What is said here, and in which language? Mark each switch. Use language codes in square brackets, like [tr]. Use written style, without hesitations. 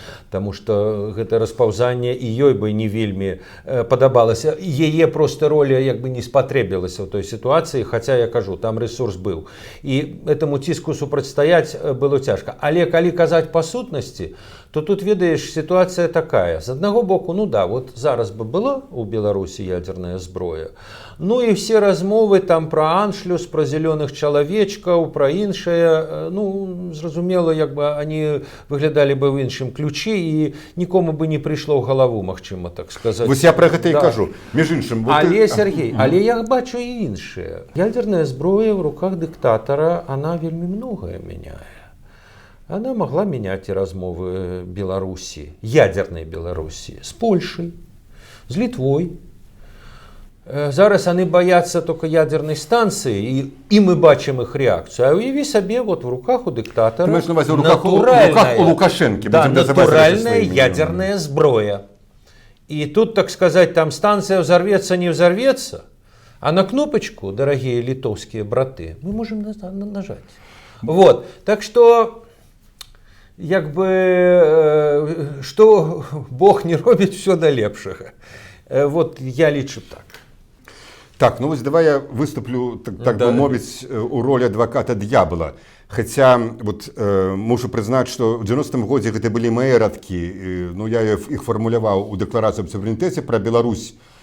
[be] Таму што гэта распаўзанне і ёй бы не вельмі падабалася. Яе проста роля як бы не спатрэбілася ў той сітуацыі, хаця я кажу, там ресурс быў. І этому ціску супрацьстаяць было цяжка. Але калі казаць па сутнасці, то тут, ведаеш, сітуацыя такая. З аднаго боку, ну да, вот зараз бы была у Беларусі ядерная зброя. Ну і все размовы там пра аншлюс, пра зялёных чалавечкаў, пра іншае, ну, зразумела, як бы они выглядалі бы ў іншым ключі, і нікому бы не прыйшло ў галаву, магчыма, так сказаць. Вось я пра гэта і кажу. Між іншым, але, Сергей, але я бачу і іншае. [ru] Ядерная зброя в руках диктатора, она вельмі многое меняе. Она могла менять и размовы Беларуси, ядерной Беларуси, с Польшей, с Литвой. Зараз они боятся только ядерной станции, и мы бачим их реакцию. А уяви себе, вот в руках у диктатора натуральная, у Лукашенки, да, натуральная ядерная зброя. И тут, так сказать, там станция взорвется, не взорвется, а на кнопочку, дорогие литовские браты, мы можем нажать. Вот, так что... [be] Як бы, што Бог не робіць, все да лепшага. Вот я лічу так. Так, ну вось давай я выступлю, так бы мовіць, у ролі адваката д'ябла. Хаця, вот, мушу прызнаць, што ў 90-м годзе гэта былі мае радкі, ну я іх фармуляваў у дэкларацыі аб суверэнітэце пра Беларусь.